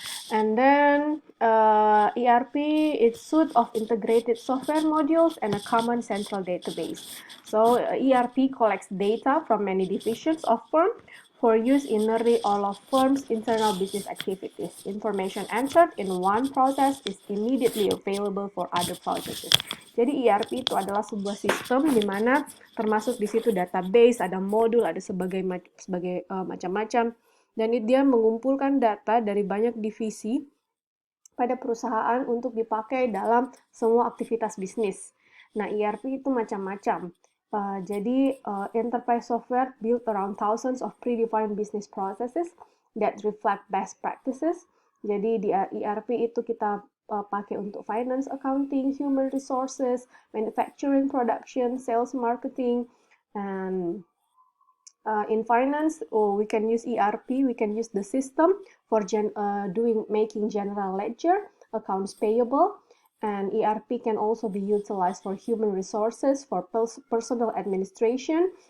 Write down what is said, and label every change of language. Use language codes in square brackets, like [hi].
[en] And then ERP is suite of integrated software modules and a common central database. So ERP collects data from many divisions of firm for use in nearly all of firm's internal business activities. Information entered in one process is immediately available for other processes. [id] Jadi ERP itu adalah sebuah sistem di mana termasuk di situ database, ada modul, ada sebagai macam-macam, dan dia mengumpulkan data dari banyak divisi pada perusahaan untuk dipakai dalam semua aktivitas bisnis. Nah, ERP itu macam-macam. Jadi, [en] enterprise software built around thousands of predefined business processes that reflect best practices. [id] Jadi, di ERP itu kita pakai untuk [en] finance, accounting, human resources, manufacturing, production, sales, marketing, and in finance, we can use ERP, we can use the system for making general ledger, accounts payable, and ERP can also be utilized for human resources, for personal administration.